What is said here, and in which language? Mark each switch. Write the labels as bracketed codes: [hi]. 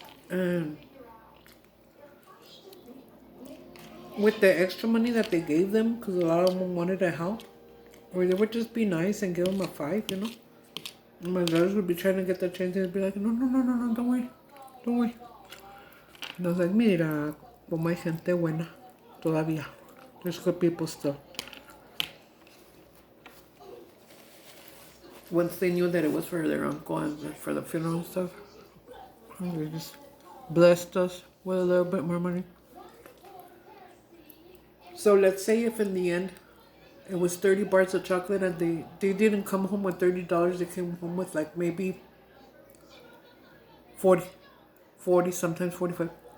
[en] And with the extra money that they gave them, because a lot of them wanted to help, or they would just be nice and give them a $5. And my brothers would be trying to get the change and be like, no, don't worry. And I was like, [es] mira, como hay gente buena todavía. [en] There's good people still. Once they knew that it was for their uncle and for the funeral and stuff, they just blessed us with a little bit more money. So let's say if in the end it was 30 bars of chocolate and they didn't come home with $30, they came home with like maybe 40, sometimes 45.